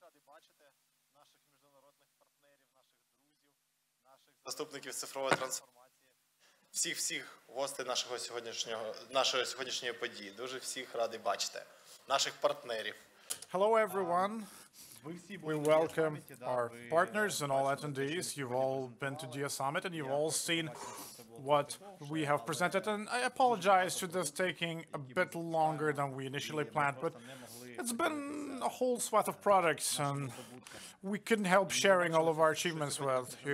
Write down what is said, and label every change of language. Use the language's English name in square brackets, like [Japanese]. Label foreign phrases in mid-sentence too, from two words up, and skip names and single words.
[Ukrainian] Заступників цифрової трансформації, всіх гостей нашої сьогоднішньої події. Дуже всіх радий бачити. Наших партнерів. [English] Hello, everyone. We welcome our partners and all attendees. You've all been to DIA Summit and you've all seen what we have presented. And I apologize for this taking a bit longer than we initially planned, but it's been a whole swath of products and we couldn't help sharing all of our achievements with you.